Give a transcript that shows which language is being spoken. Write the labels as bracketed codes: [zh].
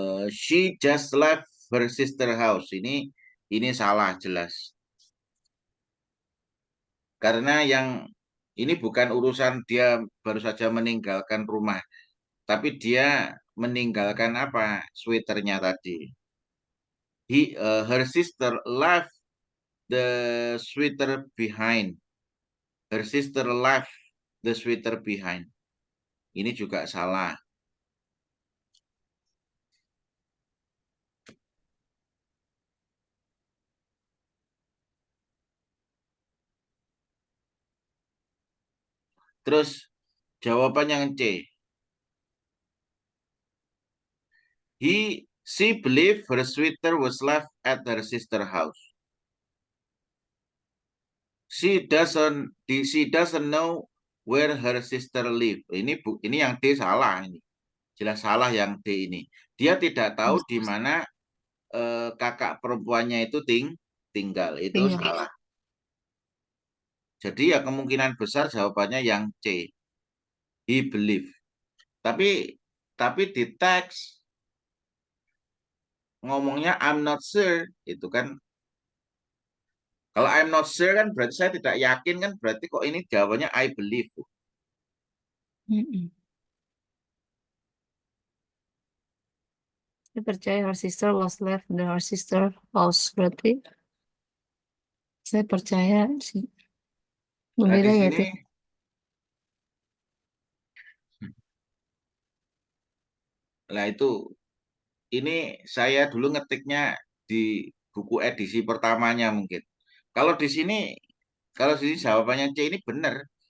[en] She just left her sister house. [id] Ini salah jelas. Karena yang ini bukan urusan dia baru saja meninggalkan rumah, tapi dia meninggalkan apa? Sweaternya tadi. [en] Her sister left the sweater behind. Her sister left the sweater behind. [id] Ini juga salah. Terus jawaban yang C. [en] She believed her sweater was left at her sister house. She doesn't know where her sister live. [id] Ini yang D salah ini. Jelas salah yang D ini. Dia tidak tahu di mana kakak perempuannya itu tinggal. Itu salah. Jadi ya kemungkinan besar jawabannya yang C. [en] He believe. [id] Tapi di teks ngomongnya [en] I'm not sure, [id] itu kan. Kalau [en] I'm not sure [id] kan berarti saya tidak yakin kan, berarti kok ini jawabannya [en] I believe. [id] Saya percaya [en] her sister was left in her sister house. [id] Berarti saya percaya sih. Berbeda di ya, sini, Nah itu, ini saya dulu ngetiknya di buku edisi pertamanya mungkin. Kalau di sini jawabannya C ini benar.